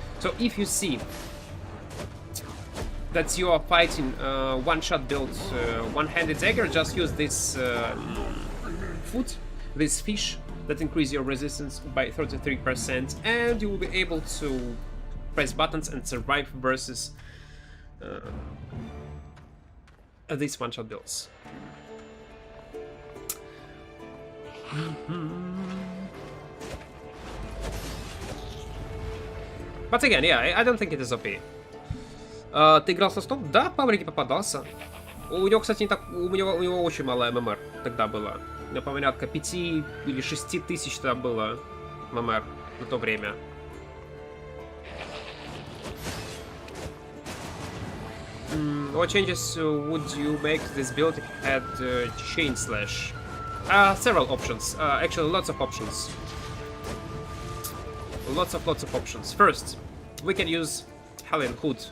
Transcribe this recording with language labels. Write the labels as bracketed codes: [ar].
[en] So if you see that you are fighting one-shot build, one-handed dagger, just use this food, this fish that increase your resistance by 33%, and you will be able to press buttons and survive versus these one-shot builds. But again, yeah, I don't think it is OP. [ru] Ты играл со стоп? Да, по Аврике попадался. У него, кстати, не так, у него очень мало ММР тогда было. Мне порядка 5 или 6 тысяч тогда было ММР на то время. [en] What changes would you make this build if you had chain slash? Several options. Actually, lots of options. Lots of options. First, we can use Hellion Hood.